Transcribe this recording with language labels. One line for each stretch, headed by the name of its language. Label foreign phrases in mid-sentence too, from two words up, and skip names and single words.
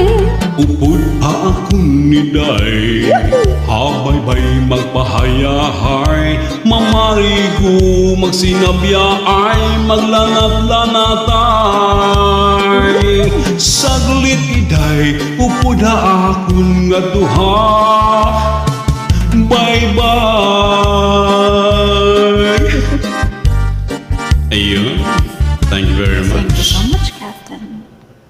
Waray: Upod haakon ni Day, habaybay magpahayahay, mamarigo magsinabya ay maglanat-lanatay. Saglit iday, upod haakon nga duha,
English: bye-bye. Ayun, thank you very Thank you much. so much, Captain.